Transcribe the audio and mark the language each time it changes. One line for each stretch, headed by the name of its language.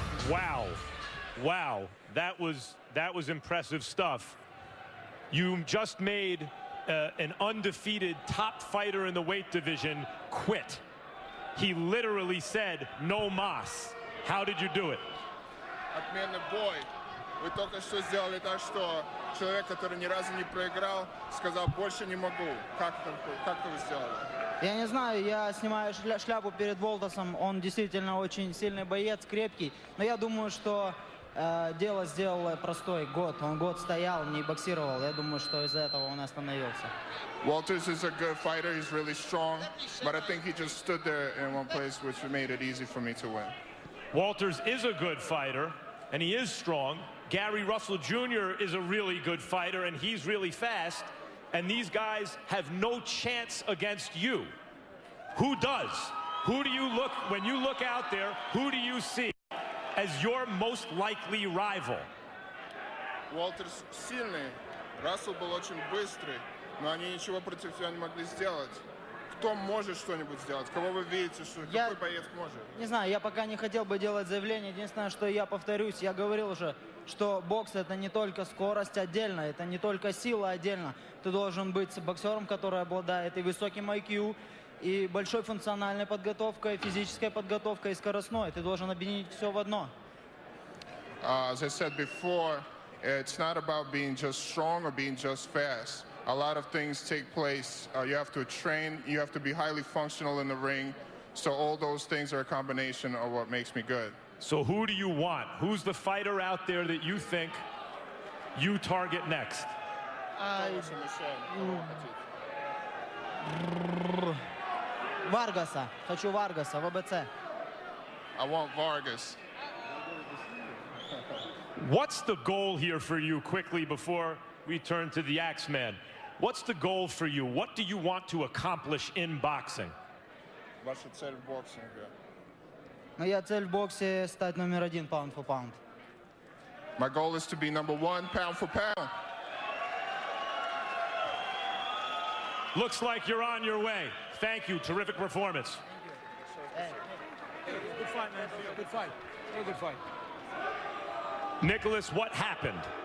English: Wow. Wow. That was impressive stuff. You just made an undefeated top fighter in the weight division quit. He literally said, no mas. How did you do it?
Russian: Отменный бой. Вы только что сделали так, что человек, который ни разу не проиграл, сказал, больше не могу. Как вы сделали? Я не знаю, я снимаю шляпу перед Волтасом. Он действительно очень сильный боец, крепкий. Но я думаю, что дело сделал простой. Он год стоял, не боксировал. Я думаю, что из-за этого он остановился.
English: Walters is a good fighter. He's really strong. But I think he just stood there in one place, which made it easy for me to win. Walters is a good fighter, and he is strong. Gary Russell Jr. is a really good fighter, and he's really fast. And these guys have no chance against you. Who does? Who do you look, when you look out there, who do you see as your most likely rival?
Russian: Walters сильный. Рассел был очень быстрый, но они ничего против него не могли сделать. Кто может что-нибудь сделать? Кого вы видите, что какой боец может? Не знаю, я пока не хотел бы делать заявление. Единственное, что я повторюсь, я говорил уже, что бокс это не только скорость отдельно, это не только сила отдельно. Ты должен быть боксером, который обладает и высоким IQ, и большой функциональной подготовкой, физической подготовкой и скоростной. Ты должен объединить все в одно.
English: As I said before, it's not about being just strong or being just fast. A lot of things take place. You have to train. You have to be highly functional in the ring. So all those things are a combination of what makes me good. So who do you want? Who's the fighter out there that you think you target next?
Russian: Варгаса. Хочу Варгаса, ВБЦ.
English: I want Vargas. What's the goal here for you quickly before we turn to the Axeman? What's the goal for you? What do you want to accomplish in boxing?
Russian: Ваша цель в боксинге? Моя цель в боксе стать номер 1
English: pound for pound. My goal is to be number 1 pound for pound. Looks like you're on your way. Thank you. Terrific performance. Good fight, man. Good fight. Very good fight. Nicholas, what happened?